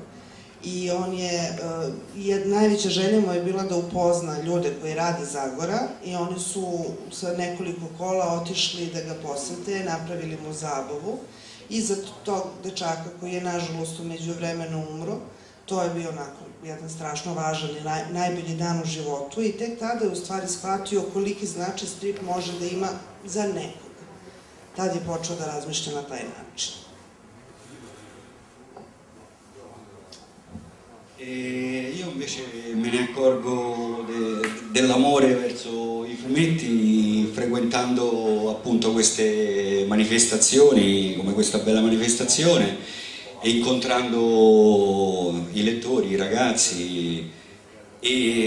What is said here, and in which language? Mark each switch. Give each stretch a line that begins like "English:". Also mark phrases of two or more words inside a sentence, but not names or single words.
Serbian: I on najveća želja mu je bila da upozna ljude koji rade Zagora, i oni su sa nekoliko kola otišli da ga posete, napravili mu zabavu, i za tog dečaka koji je nažalost u međuvremenu umro, to je bio onako jedan strašno važan i najbolji dan u životu, i tek tada je u stvari shvatio koliki značaj strip može da ima za nekoga. Tad je počeo da razmišlja na taj način.
Italian: Io invece me ne accorgo dell'amore verso i fumetti frequentando appunto queste manifestazioni, come questa bella manifestazione, e incontrando i lettori, i ragazzi, e